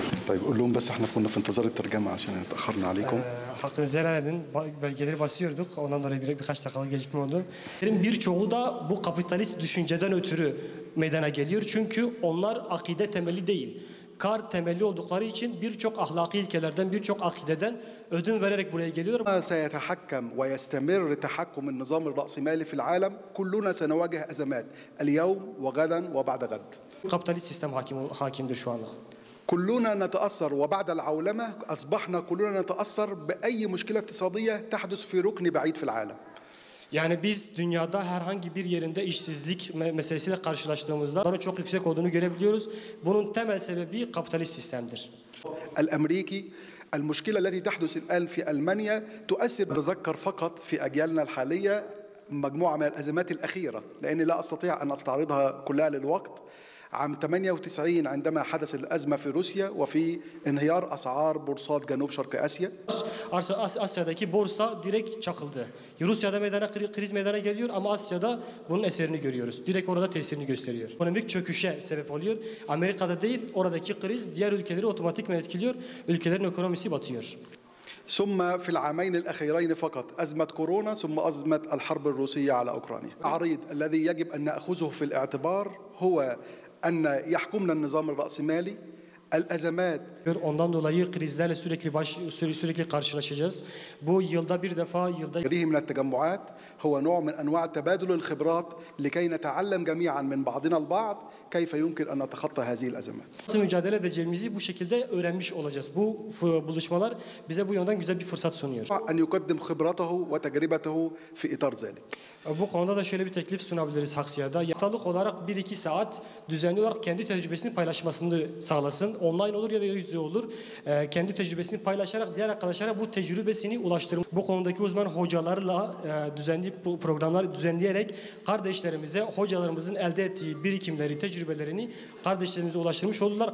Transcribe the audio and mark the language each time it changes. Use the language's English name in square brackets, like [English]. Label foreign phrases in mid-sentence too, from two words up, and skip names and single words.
[Arabic] طيب قول لهم بس احنا كنا في انتظار الترجمة عشان اتأخرنا عليكم. [Turkish] Hakkınızı helal edin. Belgeleri basıyorduk. Ondan dolayı birkaç dakikalık gecikme oldu. Birçoğu da bu kapitalist düşünceden ötürü meydana geliyor. Çünkü onlar akide temeli değil. Kar temelli oldukları için birçok ahlaki ilkelerden, birçok akideden ödün vererek buraya geliyor. [Arabic] سيتحكم ويستمر تحكم النظام الرأسمالي في العالم كلنا سنواجه أزمات اليوم وغدا وبعد غد. [Turkish] Kapitalist sistem hakimdir şu anda. [Arabic] كلنا نتأثر وبعد العولمة أصبحنا كلنا نتأثر بأي مشكلة اقتصادية تحدث في ركن بعيد في العالم. [Turkish] Yani biz dünyada herhangi bir yerinde işsizlik meselesiyle karşılaştığımızda bunun çok yüksek olduğunu görebiliyoruz. Bunun temel sebebi kapitalist sistemdir. [Arabic] الأمريكي المشكلة التي تحدث الآن في ألمانيا تؤثر نتذكر فقط في أجيالنا الحالية مجموعة من الأزمات الأخيرة لأني لا أستطيع أن أستعرضها كلها للوقت. عام 98 عندما حدث الأزمة في روسيا وفي انهيار أسعار بورصات جنوب شرق آسيا. [Turkish] Asya'daki borsa direkt çakıldı. Rusya'da kriz meydana geliyor ama Asya'da bunun eserini görüyoruz. Direkt orada tesirini gösteriyor. Ekonomik çöküşe sebep oluyor. Amerika'da değil, oradaki kriz diğer ülkeleri otomatikman etkiliyor. Ülkelerin ekonomisi batıyor. [Arabic] ثم في العامين الأخيرين فقط أزمة كورونا ثم أزمة الحرب الروسية على أوكرانيا. العريض الذي يجب أن نأخذه في الاعتبار هو أن يحكمنا النظام الرأسمالي الأزمات. [Turkish] Ondan dolayı krizlerle sürekli karşılaşacağız. Bu yılda bir defa [Arabic] من التجمعات هو نوع من أنواع تبادل الخبرات لكي نتعلم جميعا من بعضنا البعض كيف يمكن أن نتخطى هذه الأزمات. [Turkish] Nasıl mücadele edeceğimizi bu şekilde öğrenmiş olacağız. Bu buluşmalar bize bu yönden güzel bir fırsat sunuyor. [Arabic] أن يقدم خبرته وتجربته في إطار ذلك. [Turkish] Bu konuda da şöyle bir teklif sunabiliriz Haksiya'da. Haftalık olarak 1-2 saat düzenli olarak kendi tecrübesini paylaşmasını sağlasın. Online olur ya da yüz yüze olur. Kendi tecrübesini paylaşarak diğer arkadaşlara bu tecrübesini ulaştırın. Bu konudaki uzman hocalarla düzenli programlar düzenleyerek kardeşlerimize hocalarımızın elde ettiği birikimleri, tecrübelerini kardeşlerimize ulaştırmış olurlar.